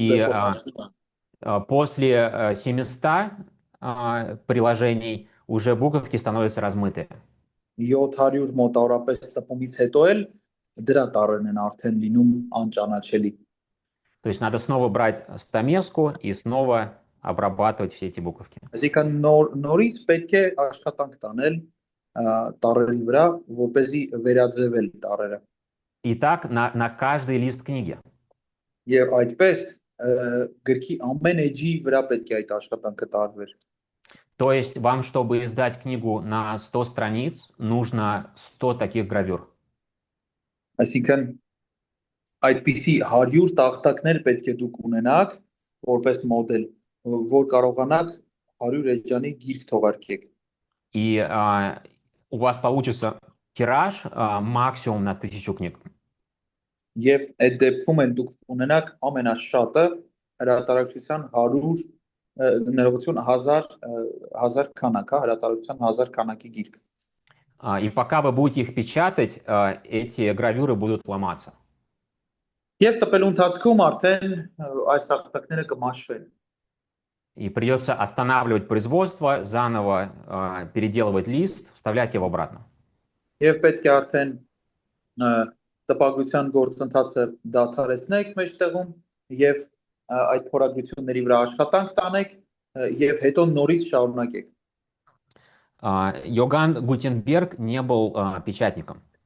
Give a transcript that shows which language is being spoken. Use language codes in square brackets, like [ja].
[ru] И [hy] դեֆորմացվում է։ [ru] после 700 приложений уже буковки становятся размытые. [hy] 700 մոտավորապես տպումից հետո էլ դրա տարրերն են արդեն լինում անճանաչելի։ [ru] То есть надо снова брать стамеску и снова обрабатывать все эти буковки. [hy] Այսինքն նորից պետք է աշխատանք տանել տարրերի վրա, որպեսզի վերաձևել տարրերը։ [ru] И так на каждый лист книги. [hy] Եվ այդպես գրքի ամեն էջի վրա պետք է այդ աշխատանքը տարվեր։ [ru] То есть вам, чтобы издать книгу на 100 страниц, нужно 100 таких гравюр. [hy] Այսինքն այդպիսի 100 տախտակներ պետք է դուք ունենաք որպես մոդել, որ կարողանաք 100 էջանի գիրք թողարկեք։ [ru] И у вас получится тираж максимум на 1000 книг. [hy] Եվ այդ դեպքում էլ դուք ունենաք ամենաշատը հրատարակչության 100 ներողություն 1000 քանակ, հրատարակության 1000 քանակի գիրք։ [ru] И пока вы будете их печатать, эти гравюры будут ломаться. [hy] Եվ տպելու ընթացքում արդեն այս տախտակները կմաշվեն։ [ru] И придется останавливать производство, заново переделывать лист, вставлять его обратно. [hy] Եվ պետք է արդեն տպագրության գործընթացը դադարեցնեք մեջտեղում եւ այդ փորագրությունների վրա աշխատանք տանեք եւ հետո նորից շարունակեք։ [ru] Йоганн Гутенберг не был печатником.